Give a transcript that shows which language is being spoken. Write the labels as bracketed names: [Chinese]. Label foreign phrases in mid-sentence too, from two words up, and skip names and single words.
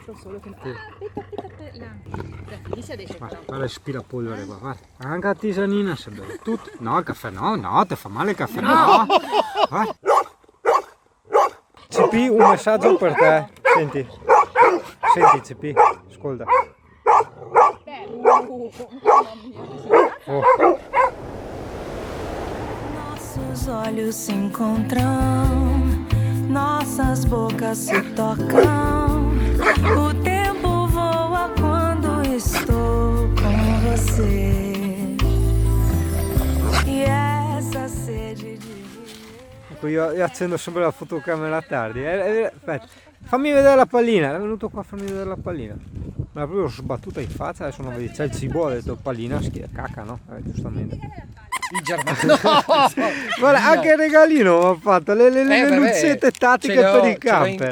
[Italian] Guarda, aspirapolvere qua, guarda. Anche a tisanina se beve tutto. No, il caffè no, ti fa male il caffè no. CP, un messaggio per te. Senti CP, ascolta. [Portuguese] Nossos olhos se encontram, nossas bocas se tocam. O tempo voa quando estou com você. E essa sede di [Italian] Io accendo sempre la fotocamera tardi. Aspetta, fammi vedere la pallina. È venuto qua a farmi vedere la pallina. Me l'ha proprio sbattuta in faccia. Adesso non vedi, c'è il cibo, ho detto pallina, cacca, no? Giustamente. Il germano. Guarda, anche il regalino mi ha fatto le lucette tattiche per i camper.